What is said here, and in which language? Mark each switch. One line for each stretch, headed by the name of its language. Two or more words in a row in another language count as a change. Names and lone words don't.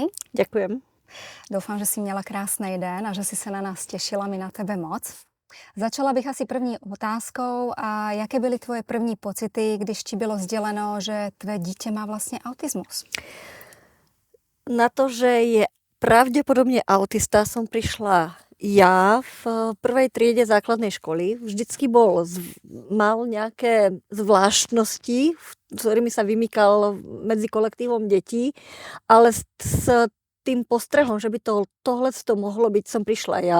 Slovak: Ďakujem.
Czech: Doufám, že si měla krásný den a že si se na nás těšila, my na tebe moc. Začala bych asi první otázkou. A jaké byly tvoje první pocity, když ti bylo sděleno, že tvé dítě má vlastně autismus?
Slovak: Na to, že je pravdepodobne autista, som prišla ja v prvej triede základnej školy. Vždycky mal nejaké zvláštnosti, s ktorými sa vymykal medzi kolektívom detí, ale s tým postrehom, že by tohleto mohlo byť, som prišla ja.